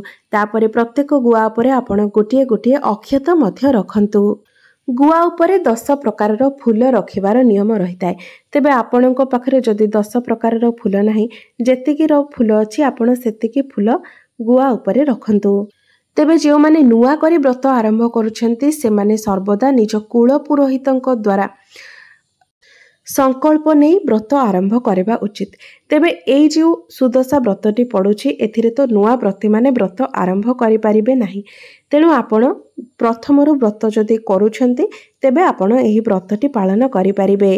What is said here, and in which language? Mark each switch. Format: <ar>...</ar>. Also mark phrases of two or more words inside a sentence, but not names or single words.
<or>ତାପରେ ପ୍ରତ୍ୟେକ ଗୁଆ ଉପରେ ଆପଣ ଗୋଟିଏ ଗୋଟିଏ ଅକ୍ଷତ ମଧ୍ୟ ରଖନ୍ତୁ। ଗୁଆ ଉପରେ 10 ପ୍ରକାରର ଫୁଲ ରଖିବାର ନିୟମ ରହିଥାଏ। ତେବେ ଆପଣଙ୍କ ପାଖରେ ଯଦି 10 ପ୍ରକାରର ଫୁଲ ନାହିଁ ଯେତିକି ଫୁଲ ଅଛି ଆପଣ ସେତିକି ଫୁଲ ଗୁଆ ଉପରେ ରଖନ୍ତୁ। ତେବେ ଯୋ ମାନେ ନୂଆ କରି ବ୍ରତ ଆରମ୍ଭ କରୁଛନ୍ତି ସେ ମାନେ ସର୍ବଦା ନିଜ କୁଳ ପୁରୋହିତଙ୍କ ଦ୍ୱାରା ସଂକଳ୍ପ ନହିଁ ବ୍ରତ ଆରମ୍ଭ କରିବା ଉଚିତ। ତେବେ ଏଇ ଯୋ ସୁଦଶା ବ୍ରତଟି ପଡ଼ୁଛି ଏଥିରେ ତ ନୂଆ ବ୍ରତୀ ମାନେ ବ୍ରତ ଆରମ୍ଭ କରି ପାରିବେ ନାହିଁ। ତେଣୁ ଆପଣ ପ୍ରଥମରୁ ବ୍ରତ ଯଦି କରୁଛନ୍ତି ତେବେ ଆପଣ ଏହି ବ୍ରତଟି ପାଳନ କରି ପାରିବେ।</or>